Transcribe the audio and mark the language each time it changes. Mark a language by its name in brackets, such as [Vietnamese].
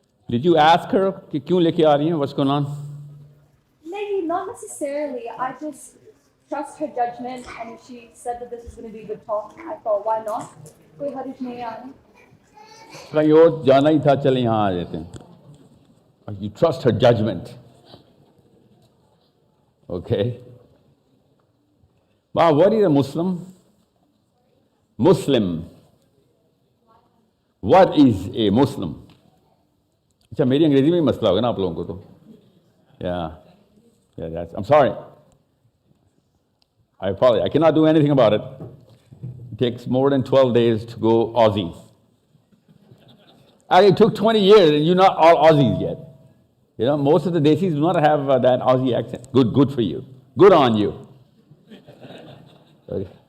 [English] Did you ask her [Hindi] कि क्यों लेके आ रही हैं? [English] What's going on? Maybe not necessarily. I just trust her judgment, and if she said that this is going to be a good talk, I thought, why not? [Hindi] कोई हर्ज नहीं आया. कहीं और जाना ही था, चले यहाँ आ जाते हैं. [English] You trust her judgment. Okay. Wow, what is a Muslim? Muslim. What is a Muslim? [Hindi] अच्छा, मेरी अंग्रेजी में ही मसला होगा ना आप लोगों को तो. [English] Yeah, I'm sorry. I apologize. I cannot do anything about it. It takes more than 12 days to go Aussie. And it took 20 years and you're not all Aussies yet. You know, most of the Desis do not have that Aussie accent. Good for you. Good on you. Okay.